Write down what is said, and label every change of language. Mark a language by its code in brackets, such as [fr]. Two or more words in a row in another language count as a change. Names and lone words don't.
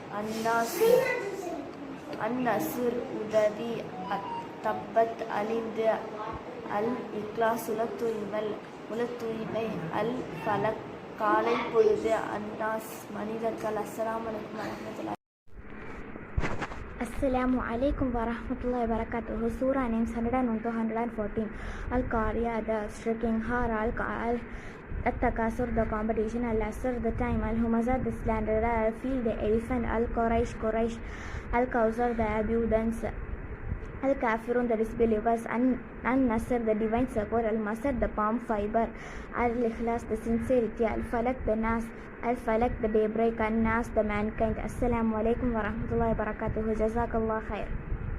[ta] அந்நசுர் உதவி. தப்பத் அழிந்து. அல் இக்லாஸ் உளத்தூய்மை. அல் ஃபலக் காலை பொழுது. அன்னாஸ் மனிதர்கள். [ar] السلام عليكم ورحمة الله. السلام عليكم ورحمة الله وبركاته. [en] Surah names 101 to 114. Al-Qariya, the striking. Hara, Al-Takasur, the competition. Al-Asr, the time. Al-Humaza, the slanderer. Al-Fil, the elephant. Al-Quraish, Al-Kawsar, the abundance. Al-Kafirun, the disbelievers. An-Nasr, the divine support. Al-Masar, the palm fiber. Al-Ikhlas, the sincerity. Al-Falak, the Nas. Al-Falak, the daybreak. An-Nas, the mankind. [ar] السلام عليكم ورحمة الله وبركاته. جزاك الله خير.